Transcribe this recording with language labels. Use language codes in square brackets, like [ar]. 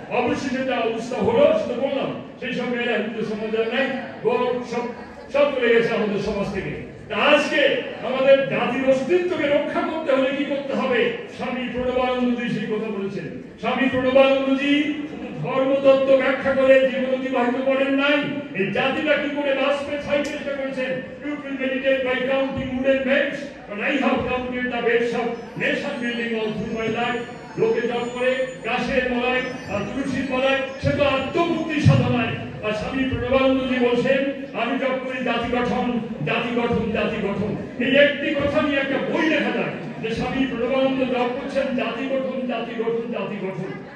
[bn] অবশ্যই যেটা অবস্থা হলো সেটা বললাম, সেই সব মেয়েরা হিন্দু সমাজের নাই, সব চলে গেছে আমাদের সমাজ থেকে। আজকে আমাদের জাতির অস্তিত্বকে রক্ষা করতে হলে কি করতে হবে? স্বামী প্রণবানন্দজি সেই কথা বলেছেন। স্বামী প্রণবানন্দজি শুধু ধর্মতত্ত্ব ব্যাখ্যা করে জীবন অতিবাহিত করেন নাই, এই জাতিটা কি করে বাঁচবে তাই চেষ্টা করেছেন। [en] You will meditate by counting wooden beds, but I have counted the beds of nation building all through my life. [bn] লোকে জপ করে গাছের মলায় আর তুলসীর মলায়, সে তো আত্মমুক্তি সাধনায়। আর স্বামী প্রণবানন্দজি বলছেন, আমি জপ করি জাতি গঠন, জাতি গঠন, জাতি গঠন। এই একটি কথা নিয়ে একটা বই লেখা যায় যে স্বামী প্রণবানন্দ জপ করছেন জাতি গঠন, জাতি গঠন, জাতি গঠন।